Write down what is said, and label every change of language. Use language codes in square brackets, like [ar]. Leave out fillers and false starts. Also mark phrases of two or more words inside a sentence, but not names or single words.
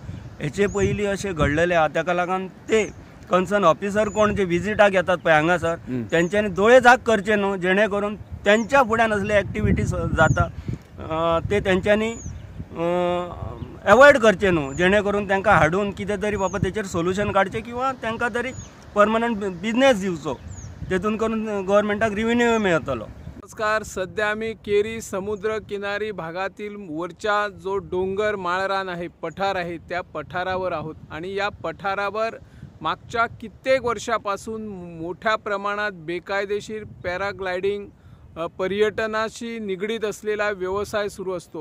[kok] हेचे पयलीं अशें घडलेले आहा, ताका लागून ते [en] concern officer [kok] कोण जे विजिटाक येतात पळय हांगासर तेंच्यांनी दोळे झाक करचे न्हू, जेणे करून त्यांच्या फुड्यान असले एक्टिविटीज जाता ते तेंच्यांनी एवॉयड करचे न्हू, जेणे करून तांकां हाडून कितें तरी बाबा तेचेर सोल्युशन काडचें किंवा तांकां तरी [en] permanent business [kok] दिवचो, तेतून करून गव्हर्मेंटाक रेव्हेन्यू मेळतलो। [mr] नमस्कार, सध्या आम्ही केरी समुद्र किनारी भागातील वरच्या जो डोंगर माळरान आहे, पठार आहे, त्या पठारावर आहोत आणि या पठारावर मागच्या कित्येक वर्षापासून मोठ्या प्रमाणात बेकायदेशीर पॅराग्लायडिंग पर्यटनाशी निगडीत असलेला व्यवसाय सुरू असतो।